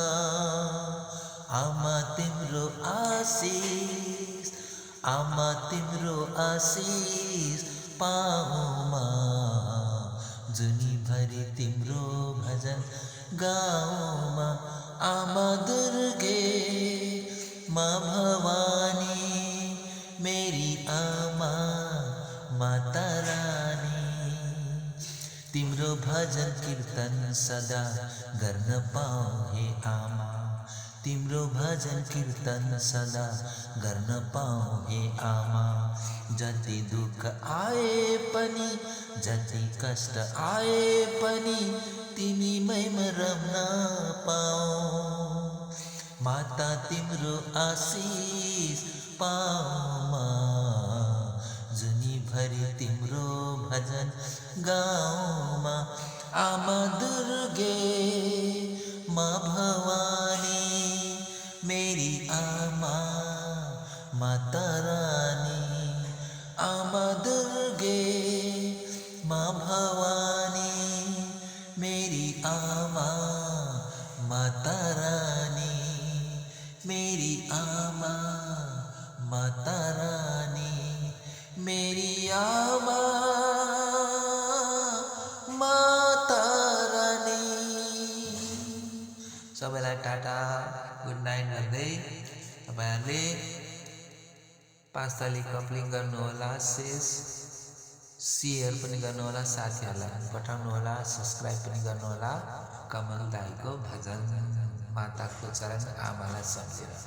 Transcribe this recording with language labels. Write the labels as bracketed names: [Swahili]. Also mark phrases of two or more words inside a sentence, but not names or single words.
[Nepali] आमा तिम्रो आशिष, आमा तिम्रो आशिष पाऊमा, जुनीभरि तिम्रो भजन गाउँमा। आमा दुर्गे माँ भवानी, मेरी आमा माता रानी। तिम्रो भजन कीर्तन सदा गर्न पाऊँ हे आमा, तिम्रो भजन कीर्तन सदा गर्न पाऊँ हे आमा। जति दुःख आए पनि, जति कष्ट आए पनि तिमीमै म रम्न पाऊँ। माता तिम्रो आशिष पाऊमा, जुनीभरि तिम्रो भजन गाउँमा। आमा दुर्गे माँ भवानी, मेरी आमा माता रानी। आमा दुर्गे माँ भवानी, मेरी आमा माता रानी। मेरी आमा माता रानी, मेरी आमा माता रानी। सबैलाई [English] ta-ta good night [Nepali] भन्दै तपाईहरुले 5 ताली कप्लिङ गर्नुहोला, शेयर पनि गर्नुहोला, साथीहरुलाई पठाउनुहोला, सब्स्क्राइब पनि गर्नुहोला। कमल दाईको भजन, माताको चरण, आमालाई सम्झेर।